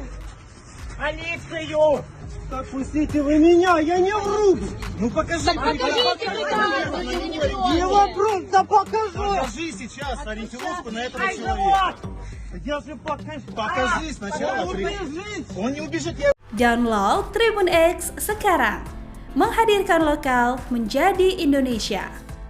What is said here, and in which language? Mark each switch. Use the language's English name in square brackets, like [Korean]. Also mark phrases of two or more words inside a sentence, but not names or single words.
[Russian] Полицию! Отпустите вы меня, я не вру! Ну покажи Покажите приказ! Не вопрос, да покажи! Покажи сейчас ориентировку на этого человека. Я же покажу. Покажи сначала приказ. Он не убежит, я... [Indonesian] Download Tribun X sekarang, menghadirkan lokal menjadi Indonesia.